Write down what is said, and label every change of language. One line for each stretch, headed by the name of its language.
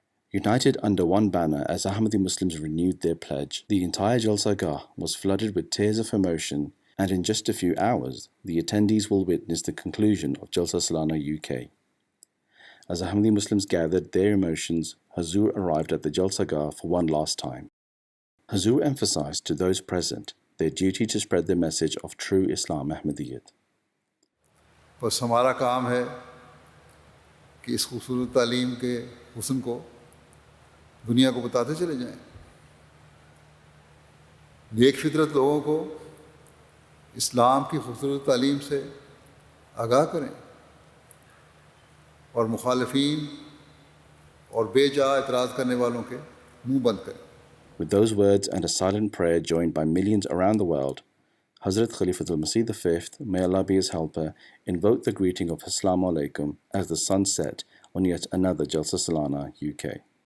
English: United under one banner as Ahmadi Muslims renewed their pledge, the entire Jalsa was flooded with tears of emotion, and in just a few hours, the attendees will witness the conclusion of Jalsa Salana UK. As Ahmadi Muslims gathered their emotions, Huzoor arrived at the Jalsa for one last time. Huzoor emphasized to those present their duty to spread the message of true Islam Ahmadiyyat.
Hindi: बस हमारा काम है कि इस खूबसूरत तालीम के हुस्न को दुनिया को बताते चले जाएं, नेक फितरत लोगों को इस्लाम की खूबसूरत तालीम से आगाह करें और मुखालिफीन और बेजा एतराज़ करने वालों के मुंह बंद करें.
English: With those words and a silent prayer joined by millions around the world, Hazrat Khalifatul Masih V, may Allah be his helper, invoked the greeting of Assalamu alaikum as the sun set on yet another Jalsa Salana UK.